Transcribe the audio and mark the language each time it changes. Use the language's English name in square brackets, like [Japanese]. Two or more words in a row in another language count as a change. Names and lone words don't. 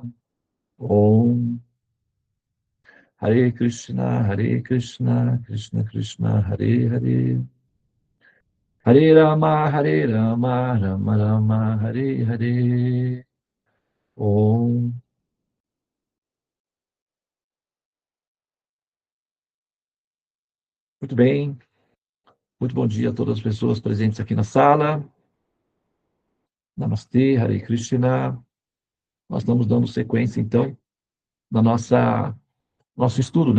[Sanskrit] Om Hare Krishna, Krishna Krishna, Hare Hare, Hare Rama, Rama Rama, Hare Hare. Om. [Portuguese] Muito bem. Muito bom dia a todas as pessoas presentes aqui na sala. Namastê, [Sanskrit] Hare Krishna. [Portuguese] Nós estamos dando sequência, então, na nosso estudo, né?